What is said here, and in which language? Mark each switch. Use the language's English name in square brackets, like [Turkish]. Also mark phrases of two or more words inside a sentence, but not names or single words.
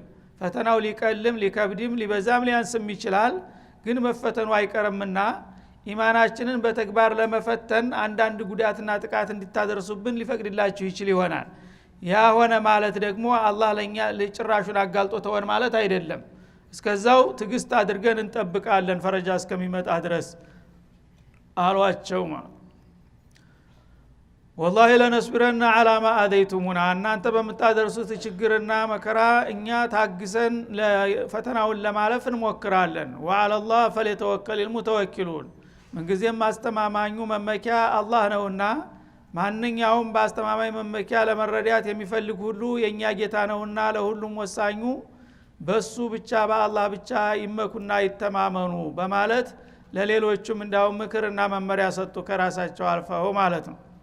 [Amharic] ፈተናው ሊቀልም ሊከብድም ሊበዛም ሊያንስም ይችላል። ግን መፈተኑ አይቀርምና ኢማናችንን በተግባር ለመፈተን አንዳንድ ጉዳትና ጥቃት እንድታደርሱብን ሊፈቅድላችሁ ይችል ይሆናል። ያ ሆነ ማለት ደግሞ አላህ ለኛ ለጭራሹን አጋልጦ ተወን ማለት አይደለም። እስከዛው ትግስት አድርገን እንጠብቃለን ፈረጃ እስከሚመጣ ድረስ አሏቸው ማለት [Arabic] والله لنصبرن على ما اذيتمونا [Amharic] እናንተ በመታደርሱት ችግርና መከራ እኛ ታግሰን ፈተናውን ለማለፍ እንሞክራለን። [Arabic] وعلى الله فليتوكل المتوكلون [Amharic] ምንጊዜም አስተማማኙ መመኪያ አላህ ነውና ማንኛውም በአስተማማኝ መመኪያ ለመረዳት የሚፈልግ ሁሉ የኛ ጌታ ነውና ለሁሉም ወሳኙ በሱ ብቻ በአላህ ብቻ ይመኩና ይተማመኑ በማለት ለሌሎችም እንዳው ምክርና መመሪያ ሰጡ ከራሳቸው አልፈው ማለት ነው።